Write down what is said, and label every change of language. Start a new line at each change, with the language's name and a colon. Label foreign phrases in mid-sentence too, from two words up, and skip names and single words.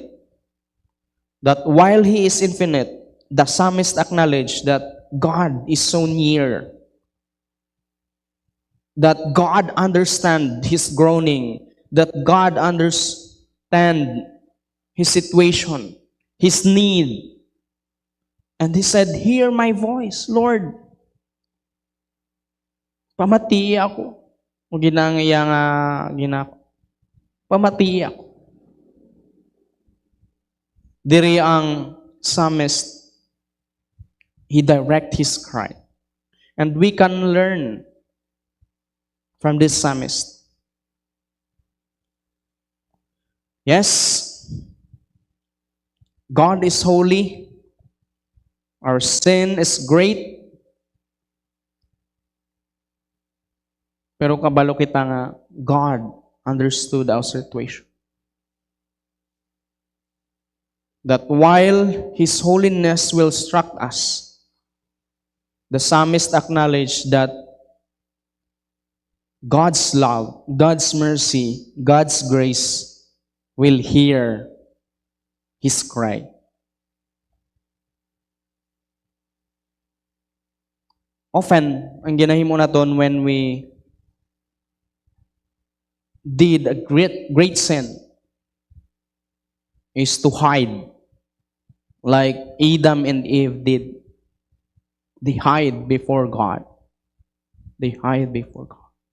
English: That while He is infinite, the psalmist acknowledged that God is so near. That God understands his groaning. That God understands his situation, his need. And he said, "Hear my voice, Lord."
Hiligaynon: Pamati ako. O ginangaya nga ginako. Pamati ako. Diri ang psalmist,
English: he direct his cry. And we can learn from this psalmist. Yes, God is holy. Our sin is great.
Hiligaynon: Pero kabalo kita nga,
English: God understood our situation. That while His holiness will struck us, the psalmist acknowledged that God's love, God's mercy, God's grace will hear his cry. Often,
Hiligaynon: ang ginahimo naton
English: when we did a great sin is to hide, like Adam and Eve did. They hide before God. They hide before God.